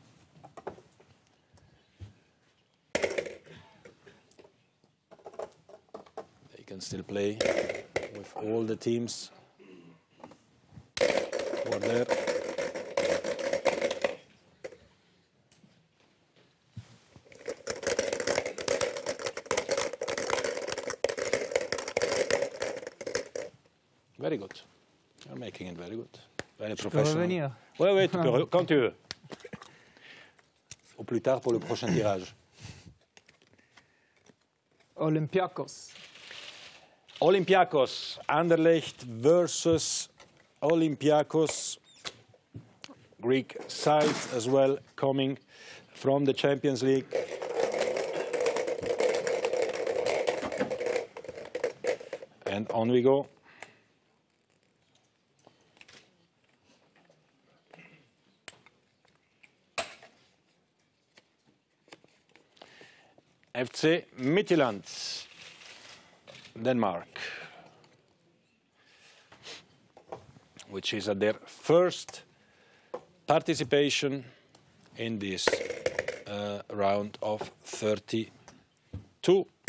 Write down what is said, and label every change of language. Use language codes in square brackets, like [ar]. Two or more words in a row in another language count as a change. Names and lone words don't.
[en] They can still play with all the teams who are there. Very good. You're making it very good. Very professional. [fr] Oui, oui, tu peux, quand tu veux. Au plus tard pour le prochain tirage. [en] Olympiakos. Olympiakos. Anderlecht versus Olympiakos. Greek side as well, coming from the Champions League. And on we go. FC Midtjylland, Denmark, which is at their first participation in this round of 32.